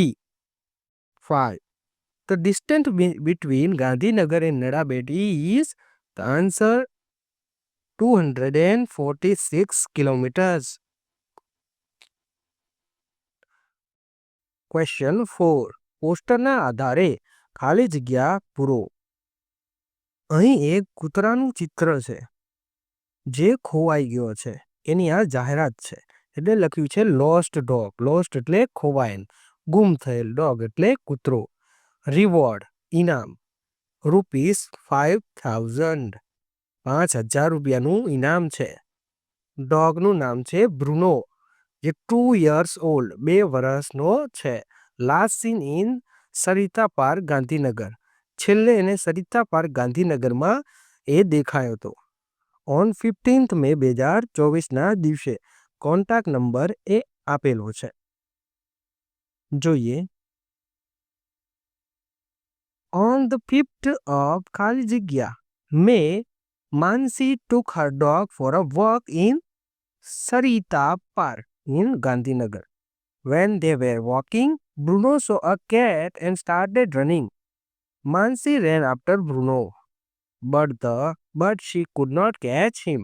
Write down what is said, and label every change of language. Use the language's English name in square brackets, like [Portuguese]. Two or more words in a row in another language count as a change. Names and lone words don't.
[English] 5. The distance between Gandhinagar and Nadabet is, the answer, 246 kilometers. Question 4. [Gujarati] પોસ્ટરના આધારે ખાલી જગ્યા પૂરો. અહીં એક કૂતરાનું ચિત્ર છે જે ખોવાઈ ગયો છે. એની આ જાહેરાત છે એટલે લખ્યું છે [English] lost dog. [Gujarati] લોસ્ટ એટલે ખોવાયેલ, ગુમ થયેલ, ડોગ એટલે કૂતરો. રિવોર્ડ ઇનામ ₹5000. 5000 રૂપિયાનું ઇનામ છે. ડોગનું નામ છે બ્રુનો, જે [English] 2 years old, [Gujarati] 2 વર્ષનો છે. [English] Last seen in Sarita Park Gandhinagar. [Gujarati] છેલ્લે એને સરિતા પાર્ક ગાંધીનગરમાં એ દેખાયો હતો. ઓન 15th May 2024ના દિવસે. [English] contact number [Gujarati] એ આપેલો છે. જોઈએ. [English] On the 5th of [Gujarati] ખાલી જગ્યા [English] May, Mansi took her dog for a walk in Sarita Park in Gandhinagar. When they were walking, Bruno saw a cat and started running. Mansi ran after Bruno, but she could not catch him.